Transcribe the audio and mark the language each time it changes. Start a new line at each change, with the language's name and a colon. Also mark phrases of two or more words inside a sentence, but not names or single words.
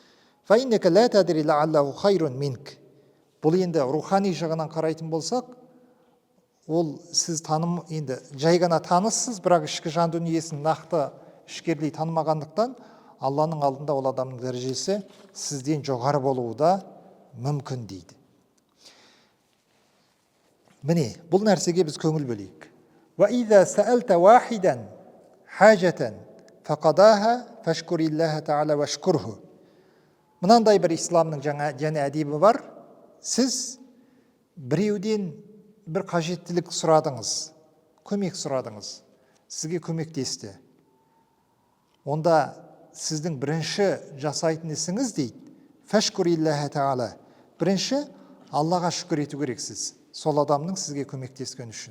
Kazakh: Бұл енді рухани жағынан қарайтын болсақ, ол сіз енді жай ғана таныссыз, бірақ ішкі жан дүниесін нақты ішкерлей танымағандықтан, Алланың алдында ол адамның дәрежесі сізден жоғары болуы да мүмкін дейді. Міне, бұл нәрсеге біз көңіл бөлейік.
Arabic: وَإِذَا سَأَلْتَ وَاحِدًا حَاجَةً فَقَضَاهَا فَاشْكُرِ اللَّهَ تَعَالَى وَاشْكُرْهُ.
Kazakh: Мынандай бір исламның және әдебі бар. Сіз біреуден бір қажеттілік сұрадыңыз, көмек сұрадыңыз, сізге көмектесті. Онда сіздің бірінші жасайтын ісіңіз дейді,
Arabic: فاشكر الله تعالى,
Kazakh: Бірінші, Аллаға шүкір ету керексіз, сол адамның сізге көмектескен үшін.